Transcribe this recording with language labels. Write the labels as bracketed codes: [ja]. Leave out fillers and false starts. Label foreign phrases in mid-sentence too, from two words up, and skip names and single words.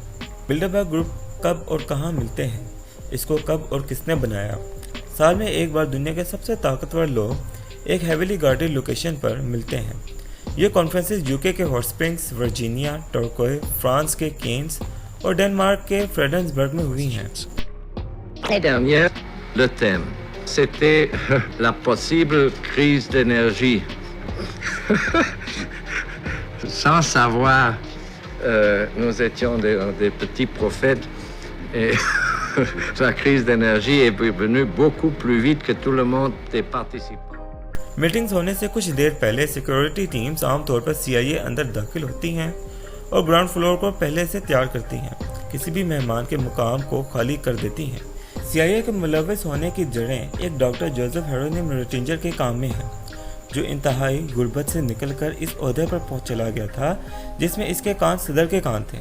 [ur] بلڈربرگ گروپ کب اور کہاں ملتے ہیں، اس کو کب اور کس نے بنایا؟ سال میں ایک بار دنیا کے سب سے طاقتور لوگ ایک [en] heavily guarded location [ur] پر ملتے ہیں۔ یہ کانفرنسز یوکے کے ہاٹ اسپرنگز، ورجینیا، ٹورکوئے، فرانس کے کینز اور ڈنمارک کے فریڈنسبرگ میں ہوئی ہیں۔ [fr] L'année dernière, le thème, c'était la possible crise d'énergie. Sans savoir, nous étions des petits prophètes et la crise d'énergie est venue beaucoup plus vite que tout le monde des participants. [ur] میٹنگز ہونے سے کچھ دیر پہلے [en] security teams [ur] عام طور پر CIA اندر داخل ہوتی ہیں اور [en] ground floor [ur] کو پہلے سے تیار کرتی ہیں، کسی بھی مہمان کے مقام کو خالی کر دیتی ہیں۔ CIA کے ملوث ہونے کی جڑیں ایک ڈاکٹر جوزف ہیرونیم ریٹنجر کے کام میں ہیں، جو انتہائی غربت سے نکل کر اس عہدے پر پہنچ چلا گیا تھا جس میں اس کے کان صدر کے کان تھے۔